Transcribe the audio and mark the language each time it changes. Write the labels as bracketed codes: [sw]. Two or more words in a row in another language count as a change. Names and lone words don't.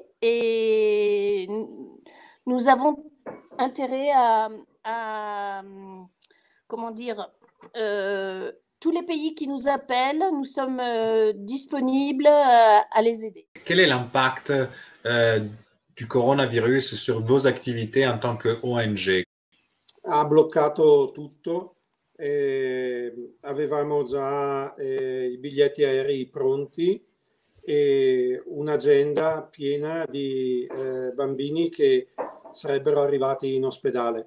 [fr] Et nous avons intérêt à comment dire, tous les pays qui nous appellent, nous sommes disponibles à les aider. Quel est l'impact du coronavirus sur vos activités en tant que ONG? [it] Ha bloccato tutto, avevamo già i biglietti aerei pronti e un'agenda piena di bambini che sarebbero arrivati in ospedale.